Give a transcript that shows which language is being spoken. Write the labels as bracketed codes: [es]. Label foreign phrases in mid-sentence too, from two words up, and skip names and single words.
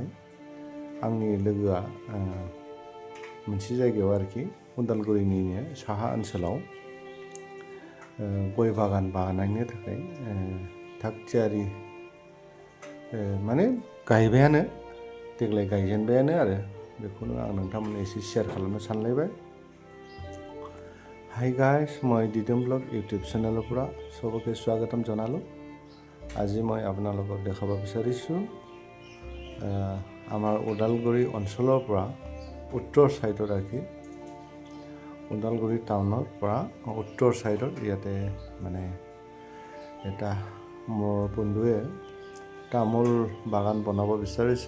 [brx] आंनि लोगोआ मोनसे जायगायाव आरोखि उदालगुरिनिनो साहा ओनसोलाव गय बागान बानायनो थाखाय थाग थियारि माने गायबायानो देग्लाय गायजेनबायानो आरो बेखौनो आं नोंथांमोननो एसे शेयार खालामनो सानलायबाय। [en] Hi guys, [as] মই দিদম ব্লগ ইউটিউব চেনেলৰ পৰা চবকে স্বাগতম জনালোঁ। আজি মই আপোনালোকক দেখাব বিচাৰিছোঁ আমাৰ ওদালগুৰি অঞ্চলৰ পৰা উত্তৰ সাইডৰ আৰকি ওদালগুৰি টাউনৰ পৰা উত্তৰ সাইডৰ ইয়াতে মানে এটা মোৰ বন্ধুৱে তামোল বাগান বনাব বিচাৰিছে।